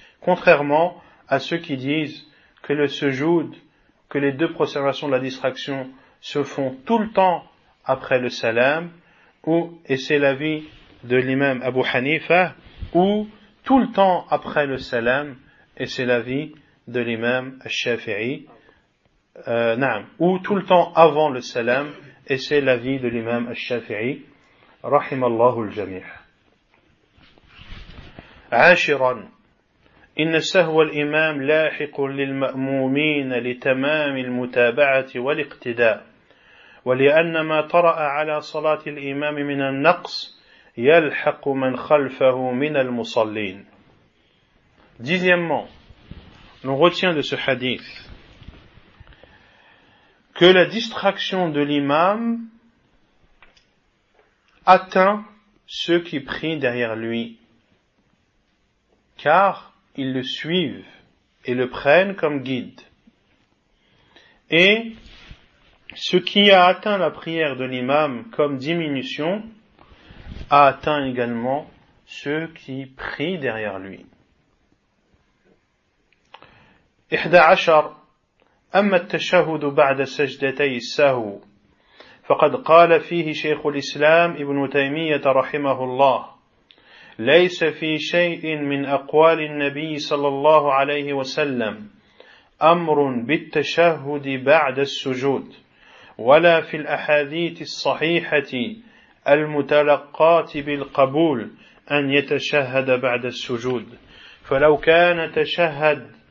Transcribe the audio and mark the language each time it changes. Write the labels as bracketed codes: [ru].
[fr] Contrairement à ceux qui disent que le sujoud, que les deux prosternations de la distraction se font tout le temps après le salam, et c'est l'avis de l'imam Abu Hanifa, ou tout le temps après le salam, et c'est l'avis de l'imam Al-Shafi'i, ou tout le temps avant le salam, et c'est l'avis de l'imam Al-Shafi'i, rahimallahu al-jami'. [ar] Ashiran. إن سهو الإمام لاحق للمأمومين لتمام المتابعة والاقتداء ولأن ما طرأ على صلاة الإمام من النقص يلحق من خلفه من المصلين. [fr] Dixièmement, on retient de ce hadith que la distraction de l'imam atteint ceux qui prient derrière lui, car ils le suivent et le prennent comme guide. Et ce qui a atteint la prière de l'imam comme diminution a atteint également ceux qui prient derrière lui. 11. [ar] أما التشهد بعد سجدتي السهو فقد قال فيه شيخ الإسلام ابن تيمية رحمه الله ليس في شيء من أقوال النبي صلى الله عليه وسلم أمر بالتشهد بعد السجود ولا في الأحاديث الصحيحة المتلقات بالقبول أن يتشهد بعد السجود فلو كان تشهد